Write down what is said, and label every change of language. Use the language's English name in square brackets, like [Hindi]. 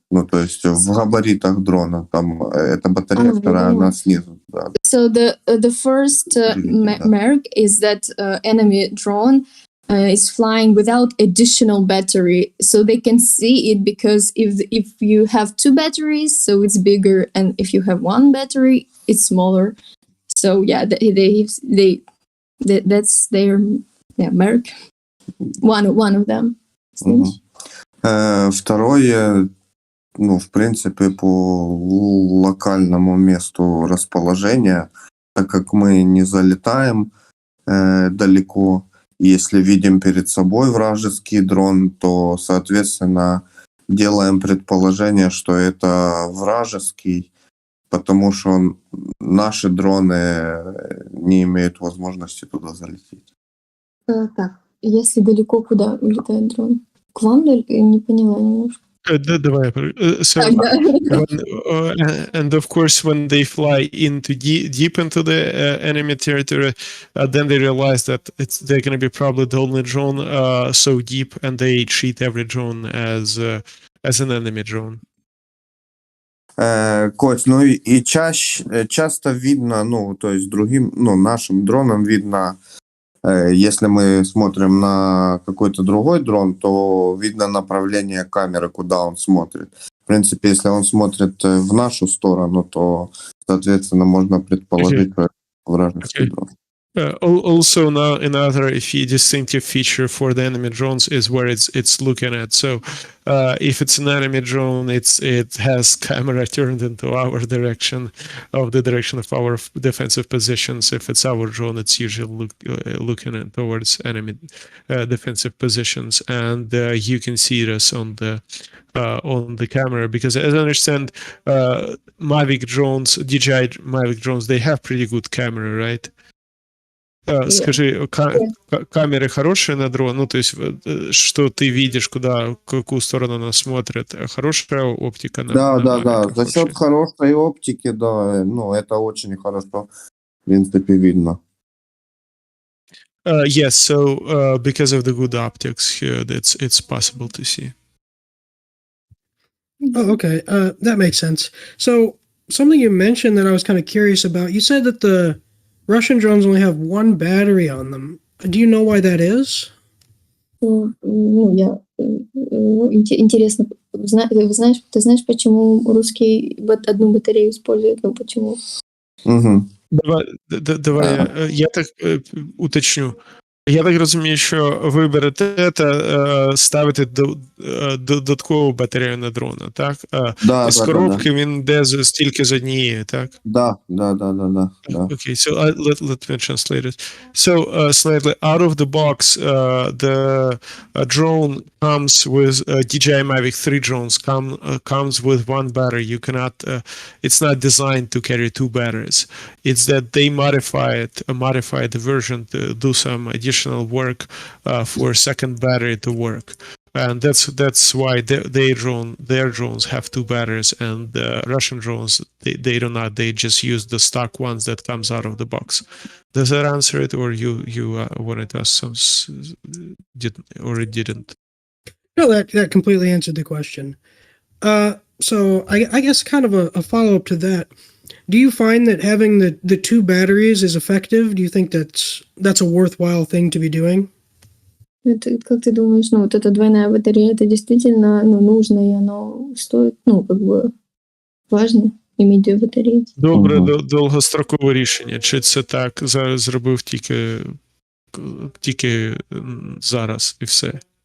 [Russian] То есть в габаритах дрона там эта батарея вторая, она снизу. Да. [English] So the first mark is that enemy drone is flying without additional battery, so they can see it, because if you have two batteries, so it's bigger, and if you have one battery, it's smaller. So yeah, that's their Merc. One of them. Мгм. [Russian] Второе, ну, в принципе, по локальному месту расположения, так как мы не залетаем далеко, если видим перед собой вражеский дрон, то, соответственно, делаем предположение, что это вражеский, потому что наши дроны не имеют возможности туда залететь. Так, если далеко, куда улетает дрон? К вам не поняла немножко. Давай. [English] So, [Russian] Так, да. [English] and of course, when they fly into deep into the enemy territory, then they realize that they're going to be probably the only drone so deep, and they treat every drone as an enemy drone. [Russian] Кость, ну и часто видно, ну, то есть другим, ну, нашим дронам видно, если мы смотрим на какой-то другой дрон, то видно направление камеры, куда он смотрит. В принципе, если он смотрит в нашу сторону, то, соответственно, можно предположить, что это вражеский дрон. [English] Also, now another distinctive feature for the enemy drones is where it's looking at. So, if it's an enemy drone, it has camera turned into our direction, of the direction of our defensive positions. If it's our drone, it's usually looking at towards enemy defensive positions, and you can see this on the camera, because as I understand, Mavic drones, DJI Mavic drones, they have pretty good camera, right? [Russian] Скажи, камеры хорошие на дрон? Ну, то есть, что ты видишь, в какую сторону она смотрит? Хорошая оптика на Да. [English] Mavic? [Russian] За счет хорошей оптики, да, ну, это очень хорошо, в принципе, видно. [English] Yes, so because of the good optics here, it's possible to see. Oh, okay. That makes sense. So something you mentioned that I was kind of curious about. You said that the Russian drones only have one battery on them. Do you know why that is? [Russian] Интересно, ты знаешь, почему русские одну батарею используют? Ну, почему? Угу. Давай я так уточню. [Ukrainian] Я так розумію, що ви берете ставите додаткову батарею на дрона, так? З коробки він йде стільки з однією, так? [Russian] Да. [English] Okay, so let me translate it. So slightly out of the box, the drone comes with DJI Mavic 3 drones comes with one battery. You cannot. It's not designed to carry two batteries. It's that they modify the version to do some additional work for second battery to work. And that's why their drones have two batteries, and Russian drones they do not. They just use the stock ones that comes out of the box. Does that answer it, or you wanted to ask some, or it didn't? No, that completely answered the question. So I guess kind of a follow up to that. Do you find that having the two batteries is effective? Do you think that's a worthwhile thing to be doing? [Russian] Как ты думаешь, ну, вот эта двойная батарея, это действительно, ну, нужно, и оно стоит, ну, как бы важно иметь две батареи? [Ukrainian] Добре, довгострокове рішення. Чи це так зробив тільки зараз і все?